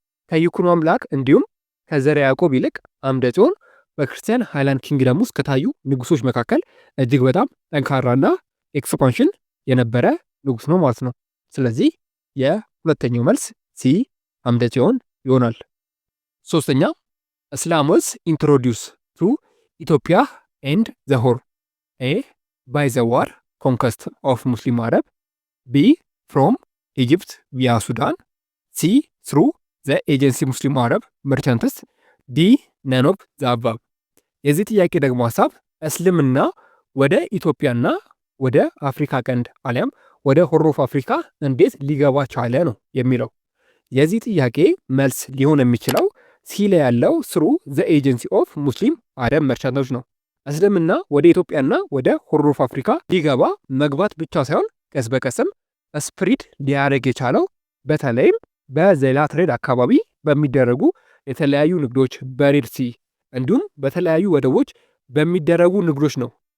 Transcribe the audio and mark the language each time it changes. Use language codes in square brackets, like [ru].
[am] ከይኩኖ አምላክ እንዲሁም ከዘርዓ ያዕቆብ ይልቅ አምደ ጽዮን በክርስቲያን ሃይላንድ ኪንግደም ውስጥ ከታዩ ንጉሶች መካከል እጅግ በጣም ጠንካራና ኤክስፓንሽን የነበረ ንጉስ ነው ማለት ነው። ስለዚህ የሁለተኛው መልስ ሲ አምደ ጽዮን ይሆናል። ሶስተኛ እስላም [en] was introduced to Ethiopia and the Horn: A. by the war conquest of Muslim Arab, B. from Egypt via Sudan, C. through the agency Muslim Arab merchants, D. none of the above። [am] የዚህ ጥያቄ ደግሞ ሀሳብ እስልምና ወደ ኢትዮጵያና ወደ አፍሪካ ቀንድ አሊያም ወደ ሆርን ኦፍ አፍሪካ እንዴት ሊገባ ቻለ ነው የሚለው። የዚህ ጥያቄ መልስ ሊሆን የሚችለው ሲ ላይ ያለው [en] through the agency of Muslim Arab merchants [am] ነው። እስልምና ወደ ኢትዮጵያና ወደ ሆርን ኦፍ አፍሪካ ሊገባ መግባት ብቻ ሳይሆን ቀስ በቀስም ስፕሪድ ሊያደርግ የቻለው በተለይም በዘላ ትሬድ አካባቢ በሚደረጉ የተለያዩ ንግዶች በሬድ ሲ እንዲሁም በተለያዩ ወደቦች በሚደረጉ ንግዶች ነው